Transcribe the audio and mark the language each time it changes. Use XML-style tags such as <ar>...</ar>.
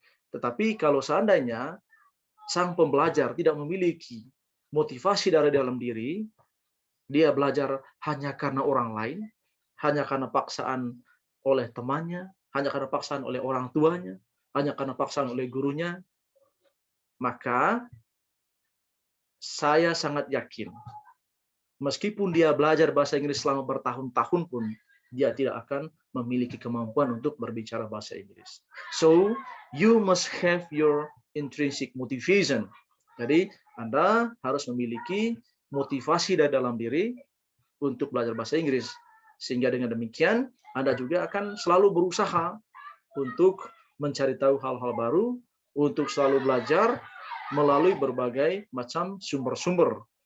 <id>Tetapi kalau seandainya sang pembelajar tidak memiliki motivasi dari dalam diri, dia belajar hanya karena orang lain, hanya karena paksaan oleh temannya, hanya karena paksaan oleh orang tuanya, hanya karena paksaan oleh gurunya, maka saya sangat yakin, meskipun dia belajar bahasa Inggris selama bertahun-tahun pun, dia tidak akan memiliki kemampuan untuk berbicara bahasa Inggris.</id> <en>So, you must have your intrinsic motivation.</en> <id>Jadi, Anda harus memiliki motivasi dari dalam diri untuk belajar bahasa Inggris. Sehingga dengan demikian, Anda juga akan selalu berusaha untuk mencari tahu hal-hal baru, untuk selalu belajar melalui berbagai macam sumber-sumber.</id>